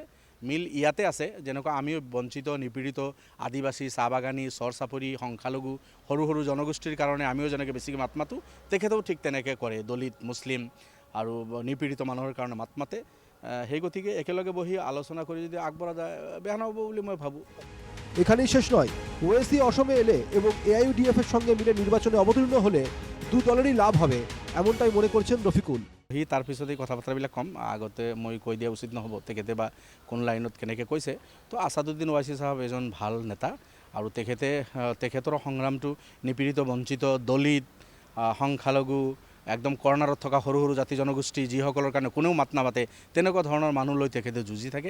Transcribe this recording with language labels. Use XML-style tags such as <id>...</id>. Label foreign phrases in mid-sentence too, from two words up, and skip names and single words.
<as>মিল ইয়াতে আছে, যেনেকুৱা আমিও বঞ্চিত নিপীড়িত আদিবাসী চাহ বাগানী চৰ চাপৰি সংখ্যালঘু সৰু সৰু জনগোষ্ঠীৰ কাৰণে আমিও যেনেকৈ বেছিকৈ মাত মাতোঁ, তেখেতেও ঠিক তেনেকৈ কৰে। দলিত মুছলিম আৰু নিপীড়িত মানুহৰ কাৰণে মাত মাতে। সেই গতিকে একেলগে বহি আলোচনা কৰি যদি আগবঢ়া যায় বেয়া নহ'ব বুলি মই ভাবোঁ।</as> <bn>এখানেই শেষ নয়, ওয়েসি অসমে এলে এবং এআইইউডিএফ এর সঙ্গে মিলে নির্বাচনে অবতীর্ণ হলে দু দলেরই লাভ হবে, এমনটাই মনে করছেন রফিকুল।</bn> <as>সি তাৰপিছতেই কথা বতৰাবিলাক ক'ম, আগতে মই কৈ দিয়া উচিত নহ'ব তেখেতে বা কোন লাইনত কেনেকৈ কৈছে। তো আসাদুদ্দিন ওৱাইচি সাহেব এজন ভাল নেতা আৰু তেখেতৰ সংগ্ৰামটো নিপীড়িত বঞ্চিত দলিত সংখ্যালঘু একদম কৰ্ণাৰত থকা সৰু সৰু জাতি জনগোষ্ঠী যিসকলৰ কাৰণে কোনেও মাত নামাতে তেনেকুৱা ধৰণৰ মানুহলৈ তেখেতে যুঁজি থাকে।</as>